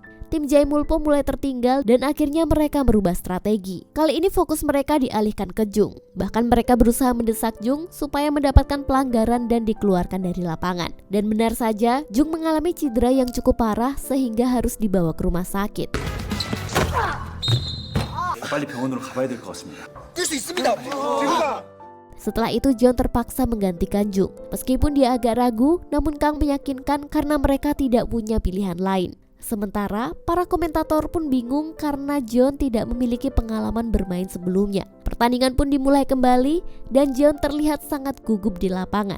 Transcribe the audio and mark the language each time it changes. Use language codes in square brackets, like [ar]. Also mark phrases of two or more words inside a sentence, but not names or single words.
[id] Tim Jaemulpo mulai tertinggal dan akhirnya mereka merubah strategi. Kali ini fokus mereka dialihkan ke Jung. Bahkan mereka berusaha mendesak Jung supaya mendapatkan pelanggaran dan dikeluarkan dari lapangan. Dan benar saja, Jung mengalami cedera yang cukup parah sehingga harus dibawa ke rumah sakit. [ko] 빨리 병원으로 가봐야 될 것 같습니다. [id] Setelah itu John terpaksa menggantikan Jung. Meskipun dia agak ragu, namun Kang meyakinkan karena mereka tidak punya pilihan lain. Sementara para komentator pun bingung karena John tidak memiliki pengalaman bermain sebelumnya. Pertandingan pun dimulai kembali dan John terlihat sangat gugup di lapangan.